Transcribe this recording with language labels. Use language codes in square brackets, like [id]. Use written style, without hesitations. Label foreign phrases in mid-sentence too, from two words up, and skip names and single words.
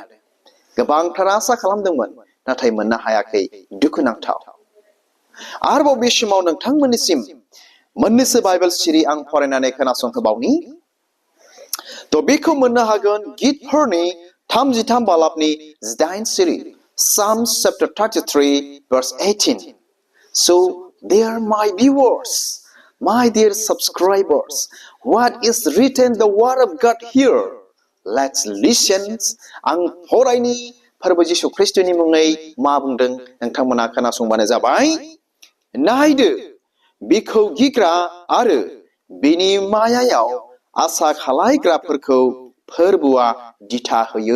[brx] गोबांथार आसा खालामदोंमोन, नाथाय मोननो हायाखै, दुखुनांथाव। आरोबाव बे समाव नोंथांमोननिसिम मोननैसो बाइबेल सिरि आं फरायनानै खोनासंहोबावनि। थ' बेखौ मोननो हागोन गितफोरनि 33 बालाबनि 8 सिरि, [en] Psalms chapter 33 verse 18. So there my viewers, my dear subscribers, what is written the word of God here? Let's listen. [brx] आं फरायनि फोरबो जिसु ख्रिस्टनि मुङै मा बुंदों नोंथांमोना खोनासंबानो जाबाय। नायदो, बिखौ गिग्रा आरो बिनि मायायाव आसा खालायग्राफोरखौ फोरबोआ दिथा होयो।